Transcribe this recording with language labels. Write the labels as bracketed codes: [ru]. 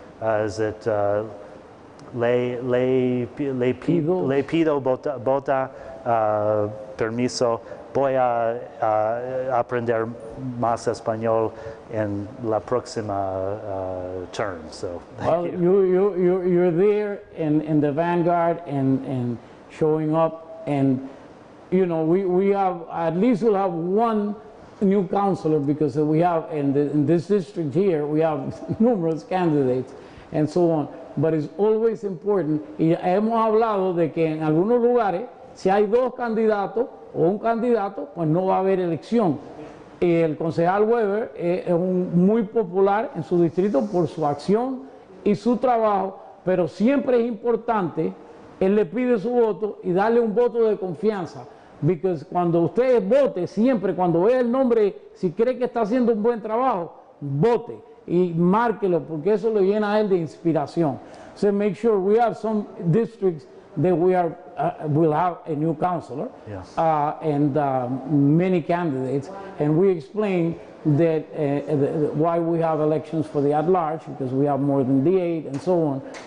[en] Is it [es] le pido bota permiso, voy a aprender más español en la próxima term. [en] So thank you. You're there in the vanguard and showing up, and we have, at least we'll have one new councilor, because we have in this district here, we have numerous candidates and so on. But it's always important, [es] y hemos hablado de que en algunos lugares, si hay 2 candidatos o un candidato, pues no va a haber elección. Y el concejal Weber es muy popular en su distrito por su acción y su trabajo, pero siempre es importante, él le pide su voto y darle un voto de confianza. Porque cuando usted vote, siempre cuando vea el nombre, si cree que está haciendo un buen trabajo, vote y márquelo, porque eso le llena a él de inspiración. [en] So make sure we have some districts that will have a new councilor, yes. And many candidates, and we explain that why we have elections for the at-large, because we have more than the 8 and so on.